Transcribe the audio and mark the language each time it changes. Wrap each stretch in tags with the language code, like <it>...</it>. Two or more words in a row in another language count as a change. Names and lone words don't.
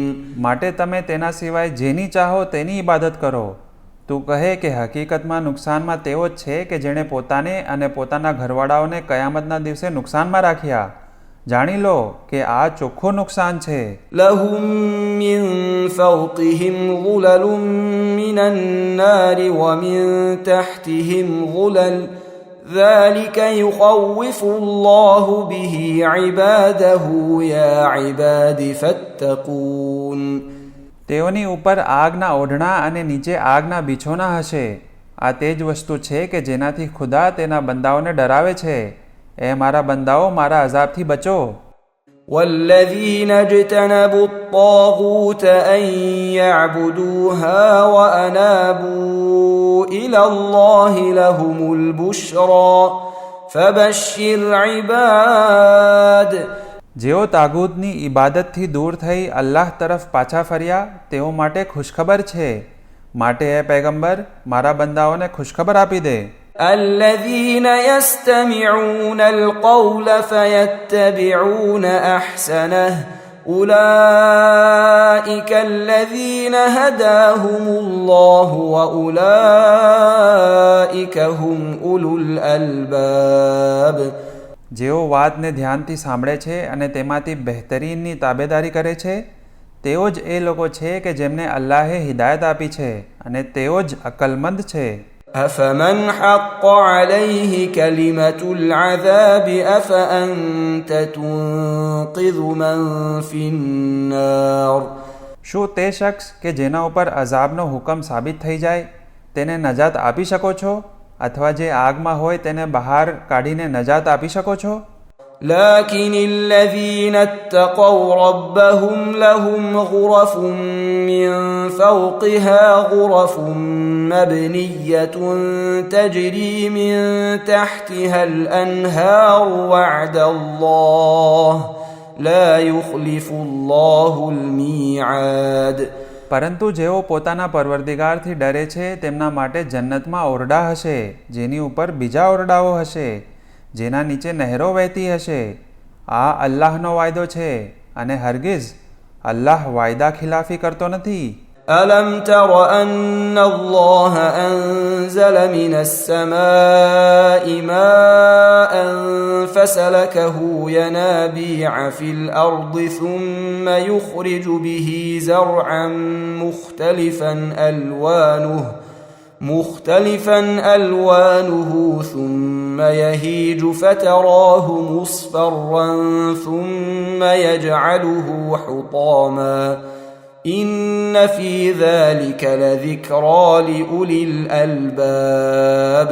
<gu>માટે તમે તેના સિવાય જેની ચાહો તેની ઇબાદત કરો. તું કહે કે હકીકતમાં નુકસાનમાં તેઓ જ છે કે જેણે પોતાને અને પોતાના ઘરવાળાઓને કયામતના દિવસે નુકસાનમાં રાખ્યા. જાણી લો કે આ ચોખ્ખું નુકસાન છે.</gu> <ar>لهم من فوقهم ظلل من النار ومن تحتهم ظلل ذلك يخوف الله به عباده يا عباد فاتقون.</ar> <gu>તેઓની ઉપર આગના ઓઢણા અને નીચે આગના બિછોના હશે. આ તે જ વસ્તુ છે કે જેનાથી ખુદા તેના બંદાઓને ડરાવે છે. એ મારા બંદાઓ, મારા અઝાબથી બચો.</gu> <ar>والذين اجتنبوا الطاغوت أن يعبدوها وأنابوا إلى الله لهم البشرى فبشر عباد.</ar> <gu>જેઓ તાગૂતની ઇબાદતથી દૂર થઈ અલ્લાહ તરફ પાછા ફર્યા તેઓ માટે ખુશખબર છે. માટે એ પૈગંબર, મારા બંદાઓને ખુશખબર આપી દે.</gu> <ar>الذين يستمعون القول فيتبعون احسنه اولئك الذين هداهم الله واولئك هم اولو الالباب.</ar> <gu>જેઓ વાતને ધ્યાનથી સાંભળે છે અને તેમાંથી બહેતરીનની તાબેદારી કરે છે તેઓ જ એ લોકો છે કે જેમને અલ્લાહે હિદાયત આપી છે અને તેઓ જ અકલમંદ છે.</gu> <ar>أفمن حق عليه كلمة العذاب أفأنت تنقذ من في النار.</ar> <gu>શું તે શખ્સ કે જેના ઉપર અઝાબનો હુકમ સાબિત થઈ જાય તેને નજાત આપી શકો છો અથવા જે આગમાં હોય તેને બહાર કાઢીને નજાત આપી શકો છો?</gu> <ar>لكن الذين اتقوا ربهم لهم غرف من فوقها غرف مبنية تجري من تحتها الأنهار وعد الله لا يخلف الله الميعاد.</ar> <gu>પરંતુ જેઓ પોતાના પરવરદિગારથી ડરે છે તેમના માટે જન્નતમાં ઓરડા હશે જેની ઉપર બીજા ઓરડાઓ હશે જેના નીચે નહેરો વહેતી હશે. આ અલ્લાહનો વાયદો છે અને હરગિઝ અલ્લાહ વાયદા ખિલાફી કરતો નથી.</gu> <ar>ألم تر أن الله أنزل من السماء ماء فسلكه ينابيع في الأرض ثم يخرج به زرعا مختلفا ألوانه ثم يهيج فتراه مصفرا ثم يجعله حطاما إن في ذلك لذكرى لأولي الألباب.</ar>